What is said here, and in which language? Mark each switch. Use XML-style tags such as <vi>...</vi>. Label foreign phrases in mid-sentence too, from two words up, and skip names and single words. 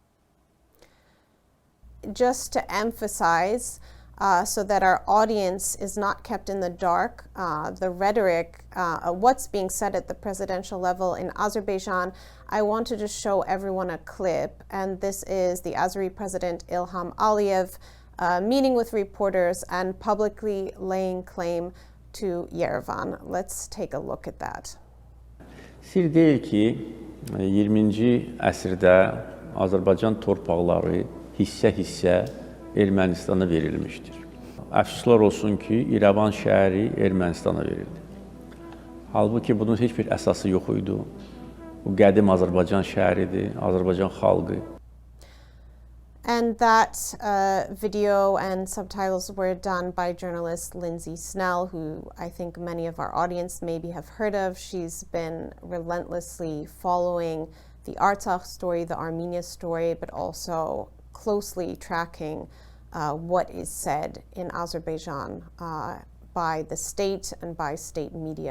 <en>Just to emphasize, so that our audience is not kept in the dark, the rhetoric, what's being said at the presidential level in Azerbaijan, I want to just show everyone a clip, and this is the Azeri President Ilham Aliyev meeting with reporters and publicly laying claim to Yerevan. Let's take a look at that.</en> <az>Sir deyil ki, 20-ci əsrdə Azərbaycan torpaqları hissə-hissə Ermənistana verilmişdir. Əfsuslar olsun ki, İrəvan şəhəri Ermənistana verildi. Halbuki bunun heç bir əsası yox idi. Bu qədim Azərbaycan şəhəridir, Azərbaycan xalqı.</az> <en>And that video and subtitles were done by journalist Lindsay Snell, who I think many of our audience maybe have heard of. She's been relentlessly following the Artsakh story, the Armenia story, but also closely tracking what is said in Azerbaijan by the state and by state media.</en>